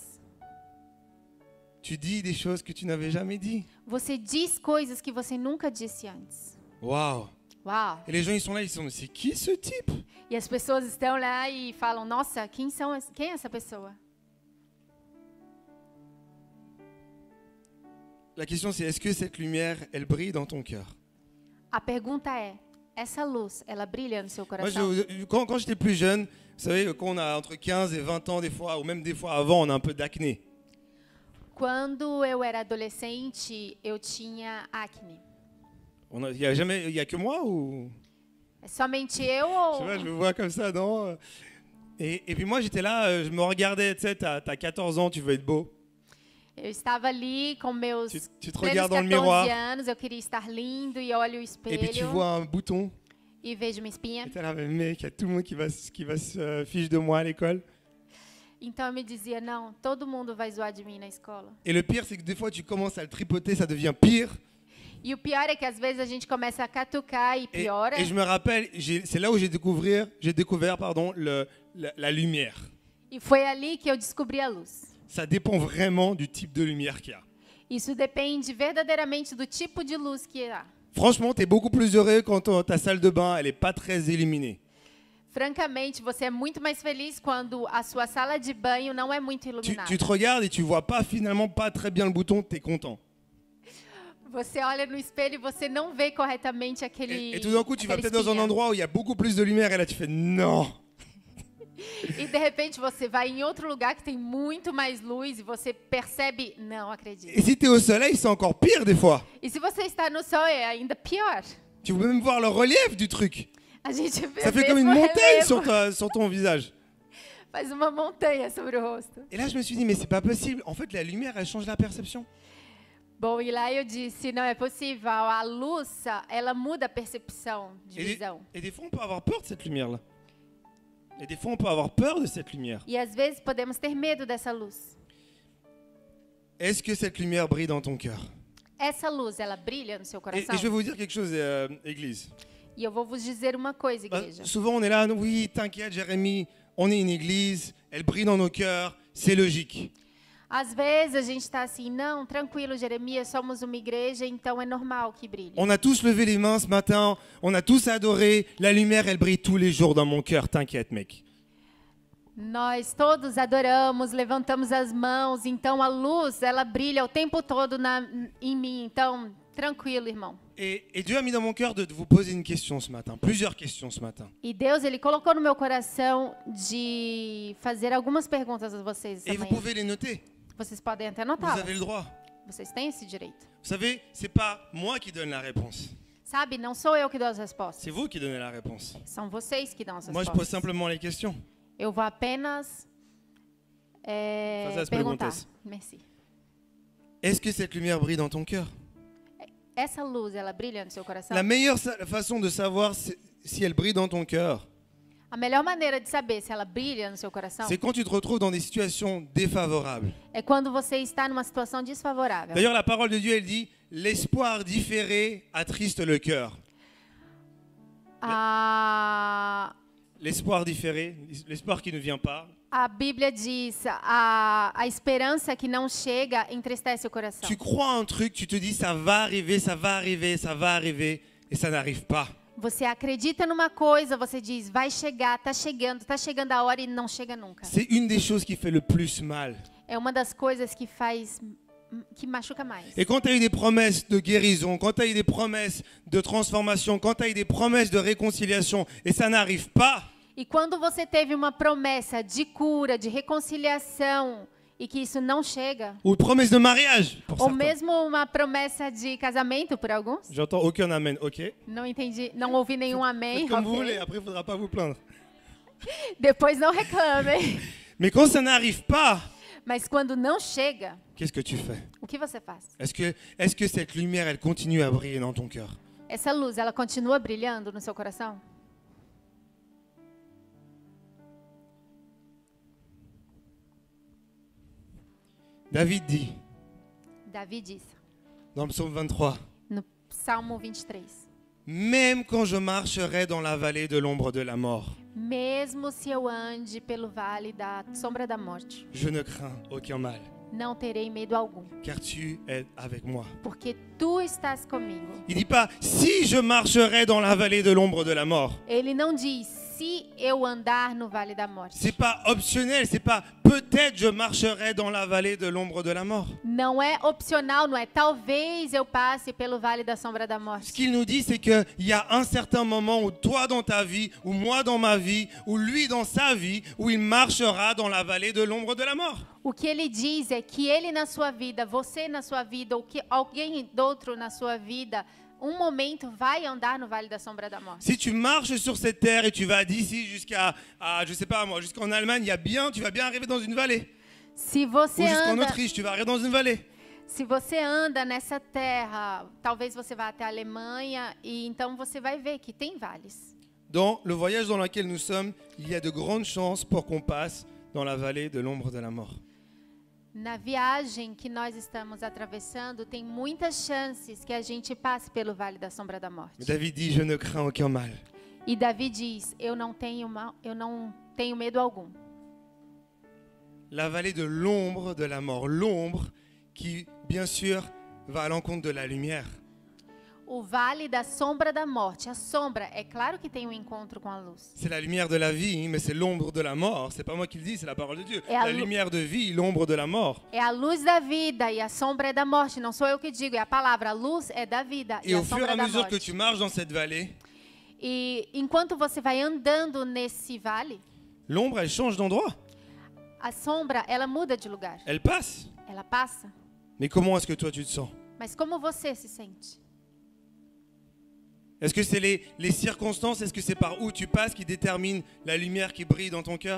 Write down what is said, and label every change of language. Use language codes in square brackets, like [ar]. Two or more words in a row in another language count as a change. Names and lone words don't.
[fr] Tu dis des choses que tu n'avais jamais dit. [pt] Você diz coisas que você nunca disse antes. [fr] Waouh. [pt] Uau! [fr] Et les gens, ils sont là, ils sont, mais c'est qui ce type? [pt] E as pessoas estão lá e falam: nossa, quem é essa pessoa? [fr] La question, c'est est-ce que cette lumière, elle brille dans ton cœur? [pt] A pergunta é: essa luz, ela brilha no seu [fr] Moi, [pt] coração? [fr] quand j'étais plus jeune, vous savez, quand on a entre 15 et 20 ans, des fois, ou même des fois avant, on a un peu d'acné. [pt] Quando eu era adolescente, eu tinha acne. [fr] Il y a que moi ou? [pt] É somente eu [fr] Je sais [pt] ou... [fr] pas, je me vois comme ça, non? Et puis moi, j'étais là, je me regardais, tu sais, t'as 14 ans, tu veux être beau. [pt] Eu estava ali com meus [fr] Tu te [pt] plenos [fr] regardes dans le [pt] 14 [fr] miroir, [pt] anos, eu queria estar lindo e olho o [fr] et puis tu [pt] espelho [fr] vois un bouton, [pt] e vejo uma espinha. [fr] et t'es là, mais mec, il y a tout le monde qui va se fiche de moi à l'école. [pt] Então eu me dizia, não, todo mundo vai zoar de mim na escola. [fr] Et le pire, c'est que des fois, tu commences à le tripoter, ça devient pire. [pt] E o pior é que às vezes a gente começa a catucar e piora. [fr] Et je me rappelle, c'est là où j'ai découvert la lumière. [pt] E foi ali que eu descobri a luz. [fr] Ça dépend vraiment du type de lumière qu'il y a. [pt] Isso depende verdadeiramente do tipo de luz que há. [fr] Franchement, tu es beaucoup plus heureux quand ta salle de bain, elle n'est pas très illuminée. [pt] Francamente, você é muito mais feliz quando a sua sala de banho não é muito iluminada. [fr] Tu te regardes et tu vois finalement pas très bien le bouton, tu es content. [pt] Você olha no espelho e você não vê corretamente aquele. [fr] Et tout d'un coup, tu vas [pt] aquela [fr] peut-être dans un [pt] espinha. [fr] endroit où il y a beaucoup plus de lumière et là tu fais non. [pt] E de repente você vai em outro lugar que tem muito mais luz e você percebe, não acredito. [fr] Et si tu es au soleil, c'est encore pire des fois. [pt] E se você está no sol é ainda pior. [fr] Tu peux même voir le relief du truc. [pt] A gente vê [fr] Ça fait comme une [pt] mesmo o [fr] montagne [pt] relevo. [fr] sur ton visage. [pt] Faz uma montanha sobre o rosto. [fr] Et là, je me suis dit, mais c'est pas possible. En fait, la lumière, elle change la perception. [pt] Bom, e lá eu disse, não é possível. A luz, ela muda a percepção de visão. [fr] Et des fois, on peut avoir peur de cette lumière-là. Et des fois, on peut avoir peur de cette lumière. [pt] E às vezes podemos ter medo dessa luz. [fr] Est-ce que cette lumière brille dans ton cœur? [pt] Essa luz, ela brilha no seu [fr] Et [pt] coração? [fr] je vais vous dire quelque chose, Église. [pt] E eu vou vos dizer uma coisa, igreja. [fr] Souvent, on est là, oui, t'inquiète, Jérémie, on est une église, elle brille dans nos cœurs, c'est logique. [pt] Às vezes a gente está assim, não, tranquilo, Jeremias, somos uma igreja, então é normal que brilhe. [fr] On a tous levé les mains ce matin, on a tous adoré, la lumière, elle brille tous les jours dans mon cœur, t'inquiète, mec. [pt] Nós todos adoramos, levantamos as mãos, então a luz, ela brilha o tempo todo em mim, então tranquilo, irmão. [fr] Et Dieu a mis dans mon cœur de vous poser une question ce matin, plusieurs questions ce matin. [pt] E Deus, ele colocou no meu coração de fazer algumas perguntas a vocês essa [fr] Et vous [pt] manhã. [fr] pouvez les noter, [pt] Vocês podem até [fr] vous [pt] anotá-las. [fr] avez le droit. [pt] Vocês têm esse direito. [fr] Vous savez, c'est pas moi qui donne la réponse, [pt] Sabe, não sou eu que dou as respostas. [fr] c'est vous qui donnez la réponse. [pt] São vocês que dão as [fr] Moi, je [pt] respostas. [fr] pose simplement les questions. [pt] Eu vou apenas Fazer as perguntar. perguntas. [fr] Merci. Est-ce que cette lumière brille dans ton cœur? [pt] Essa luz, ela brilha no seu coração? [fr] La meilleure façon de savoir si elle brille dans ton cœur, [pt] A melhor maneira de saber se ela brilha no seu coração [fr] c'est quand tu te retrouves dans des situations défavorables. [pt] é quando você está numa situação desfavorável. [fr] D'ailleurs, la parole de Dieu, elle dit « L'espoir différé attriste le cœur [pt] A, ». [fr] L'espoir différé, l'espoir qui ne vient pas. [pt] a Bíblia diz, a esperança que não chega entristece o coração. [fr] Tu crois un truc, tu te dis « ça va arriver, ça va arriver, ça va arriver » et ça n'arrive pas. [pt] Você acredita numa coisa, você diz, vai chegar, tá chegando a hora e não chega nunca. [fr] C'est une des choses qui fait le plus mal. [pt] É uma das coisas que faz machuca mais. [fr] Et quand tu as eu des promesses de guérison, quand tu as eu des promesses de transformation, quand tu as eu des promesses de réconciliation, et ça n'arrive pas, [pt] E quando você teve uma promessa de cura, de reconciliação, e que isso não chega, [fr] ou promesse de mariage, pour [pt] ou [fr] certains. [pt] mesmo uma promessa de casamento por alguns, [fr] J'entends aucun amen, ok? [pt] não entendi, não ouvi nenhum amém, [fr] Faites comme vous [pt] ok. [fr] voulez, après il ne faudra pas vous plaindre. [pt] Depois não reclamem. [fr] Mais quand ça n'arrive pas, [pt] Mas quando não chega, [fr] qu'est-ce que tu fais? [pt] o que você faz? [fr] Est-ce que cette lumière, elle continue à briller dans ton cœur? [pt] Essa luz, ela continua brilhando no seu coração? [fr] David dit, [pt] Davi disse, [fr] dans le psaume 23, [pt] no Salmo 23, [fr] même quand je marcherai dans la vallée de l'ombre de la mort, [pt] mesmo se eu ande pelo vale da sombra da morte, [fr] je ne crains aucun mal, [pt] não terei medo algum, [fr] car tu es avec moi. [pt] porque tu estás comigo. [fr] Il dit pas si je marcherai dans la vallée de l'ombre de la mort. [pt] Ele não diz, se eu andar no vale da morte. [fr] C'est pas optionnel, c'est pas peut-être je marcherai dans la vallée de l'ombre de la mort. [pt] Não é opcional, não é talvez eu passe pelo vale da sombra da [fr] Ce [pt] morte. [fr] qu'il nous dit, c'est qu'il y a un certain moment où toi dans ta vie, ou moi dans ma vie, ou lui dans sa vie, où il marchera dans la vallée de l'ombre de la mort. [pt] O que ele diz é que ele na sua vida, você na sua vida, ou que alguém outro na sua vida, momento vai andar no vale da sombra da morte. [fr] Si tu marches sur cette terre et tu vas d'ici jusqu'à, je sais pas moi, jusqu'en Allemagne, tu vas bien arriver dans une vallée. [pt] Se [fr] Ou [pt] você [fr] jusqu'en [pt] anda, [fr] Autriche, tu vas arriver dans une vallée. [pt] se você anda nessa terra, talvez você vá até a Alemanha e então você vai ver que tem vales. [fr] Dans le voyage dans lequel nous sommes, il y a de grandes chances pour qu'on passe dans la vallée de l'ombre de la mort. [pt] Na viagem que nós estamos atravessando, tem muitas chances que a gente passe pelo vale da sombra da morte. [fr] Mais David dit, je ne crains aucun mal. [pt] E Davi diz: eu não tenho medo algum. [fr] La vallée de l'ombre de la mort, l'ombre qui, bien sûr, va à l'encontre de la lumière. [pt] O vale da sombra da morte, a sombra, é claro que tem um encontro com a luz. [fr] C'est la lumière de la vie, mais c'est l'ombre de la mort. C'est pas moi qui le dis, c'est la parole de Dieu. Et à La lumière de vie, l'ombre de la mort. [pt] É a luz da vida e a sombra é da morte. Não sou eu que digo, é a palavra. A luz é da vida [fr] Et [pt] e a [fr] au fur et [pt] sombra [fr] à [pt] da [fr] mesure que [pt] morte. [fr] tu marches dans cette vallée, [pt] E enquanto você vai andando nesse vale, [fr] l'ombre, elle change d'endroit. [pt] a sombra, ela muda de lugar. [fr] Elle passe. [pt] Ela passa. [fr] Mais comment est-ce que toi, tu te sens? [pt] Mas como você se sente? [fr] Est-ce que c'est les circonstances, est-ce que c'est par où tu passes qui détermine la lumière qui brille dans ton cœur?